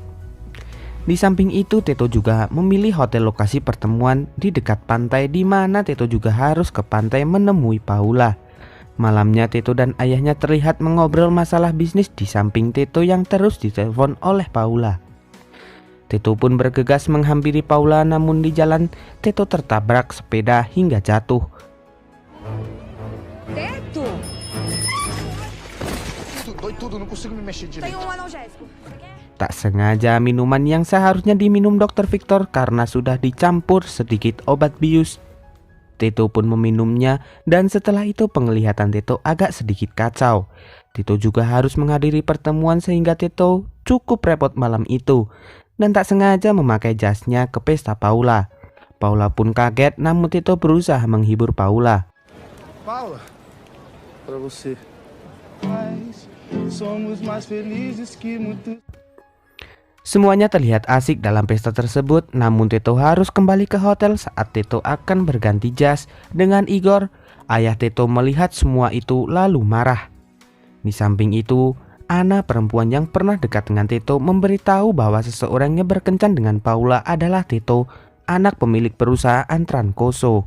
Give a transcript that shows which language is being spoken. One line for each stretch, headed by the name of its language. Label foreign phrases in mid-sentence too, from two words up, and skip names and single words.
Indonesian: Di samping itu, Tito juga memilih hotel lokasi pertemuan di dekat pantai, di mana Tito juga harus ke pantai menemui Paula. Malamnya Tito dan ayahnya terlihat mengobrol masalah bisnis di samping Tito yang terus ditelepon oleh Paula. Tito pun bergegas menghampiri Paula, namun di jalan Tito tertabrak sepeda hingga jatuh.
Portuguese: Teto! Dói tudo, não consigo me mexer Tem direito. analgésico. Você quer?
Indonesian: Tak sengaja minuman yang seharusnya diminum Dr. Victor karena sudah dicampur sedikit obat bius. Tito pun meminumnya dan setelah itu penglihatan Tito agak sedikit kacau. Tito juga harus menghadiri pertemuan sehingga Tito cukup repot malam itu dan tak sengaja memakai jasnya ke pesta Paula. Paula pun kaget, namun Tito berusaha menghibur Paula.
Portuguese: Paula, pra você. Mas somos mais felizes que muitos.
Indonesian: Semuanya terlihat asik dalam pesta tersebut, namun Tito harus kembali ke hotel saat Tito akan berganti jas dengan Igor. Ayah Tito melihat semua itu lalu marah. Di samping itu, Ana, perempuan yang pernah dekat dengan Tito, memberitahu bahwa seseorang yang berkencan dengan Paula adalah Tito, anak pemilik perusahaan Trancoso.